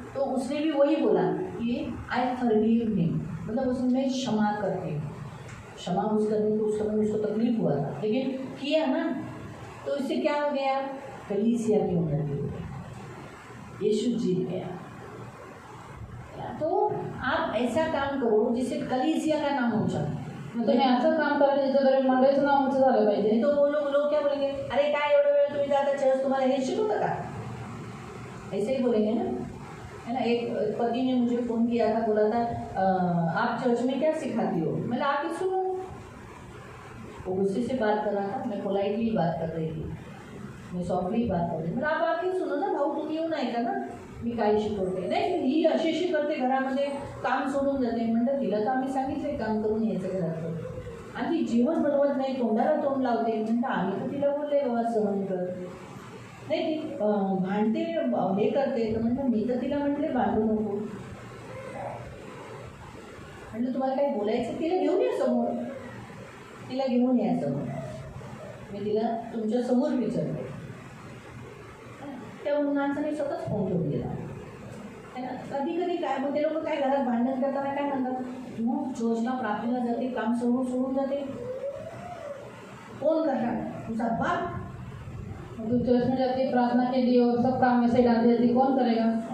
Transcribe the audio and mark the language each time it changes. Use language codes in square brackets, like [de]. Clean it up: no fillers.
[hi] तो उसने भी वही बोला कि [en] I forgive him, [hi] मतलब उसने क्षमा करके, क्षमा उस करने को उस समय उसको तकलीफ हुआ था लेकिन किया ना, तो इससे क्या हो गया, कलीसिया की उन्नति हो गई, यीशु जीत गया. तो आप ऐसा काम करो जिससे कलीसिया का नाम ऊंचा. [mr] तुम्ही असं काम करा ज्याच्याद्वारे मंडळीचं नाव उंच झालं पाहिजे. [hi] नहीं तो वो लोग क्या बोलेंगे, [mr] अरे काय एवढं वेळ तुम्ही जाता चर्च, तुम्हाला हे शिकवतं का, [hi] ऐसे ही बोलेंगे ना, है ना. एक पति ने मुझे फ़ोन किया था, बोला था आप चर्च में क्या सिखाती हो. मैंने आके सुनो. वो गुस्से से बात कर रहा था, मैं पोलाइटली बात कर रही थी, मैं सॉफ्टली बात कर रही थी. आप आके सुनो ना [mr] भाऊ, तुम्ही येऊन ऐका ना मी काय शिकवते. नाही ही अशी करते, घरामध्ये काम सोडून जाते. म्हणलं तिला तर आम्ही सांगितले काम करून यायचं घरातलं, आणि ती जीवन बनवत नाही, तोंडाला तोंड लावते. म्हणलं आम्ही तर तिला बोलले बाबा सहन कर. नाही ती भांडते, हे करते. तर म्हणलं मी तर तिला म्हटले भांडू नको. म्हटलं तुम्हाला काही बोलायचं, तिला घेऊन या समोर, तिला घेऊन या समोर. मी तिला तुमच्या समोर विचारते. त्या माणसाने स्वतःच फोन ठेवून दिला. कधी कधी काय मग ते लोक काय घरात भांडण करताना काय म्हणतात, मग चर्चला प्रार्थनेला जाते, काम सोडून जाते, कोण करणार, तुझा बाप. [hi] तू चर्च में जाती, प्रार्थना के लिए और सब काम में से डाल देती, कौन करेगा.